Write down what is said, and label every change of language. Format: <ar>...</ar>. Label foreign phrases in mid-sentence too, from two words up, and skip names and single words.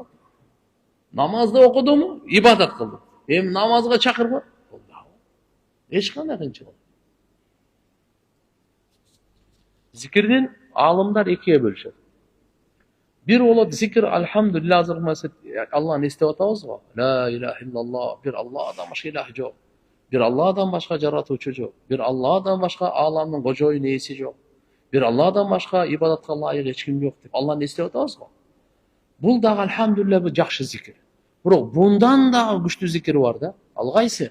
<ky>Намазды окудуму, ибадат кылдым. Эми намазга чакырбы? Бул даават. Эч кандай кыйынчылык. Зикирдин алымдар экиге бөлүшөт. Бир болот зикир алхамдулилlah азыр Алланы эстеп атабыз го.</ky> <ar>لا إله إلا الله,</ar> <ky>бир Алладан башка илах жок. Бир Алладан башка жаратуучу жок. Бир Алладан башка ааламдын кожоюн ээси жок. Бир Алладан башка ибадатка ылайык эч ким жок деп Алланы эстеп атабыз го. Бул дагы алхамдулилlah бул жакшы зикир. Бирок bundan дагы күчтүү зикир бар да. Ал кайсы?</ky>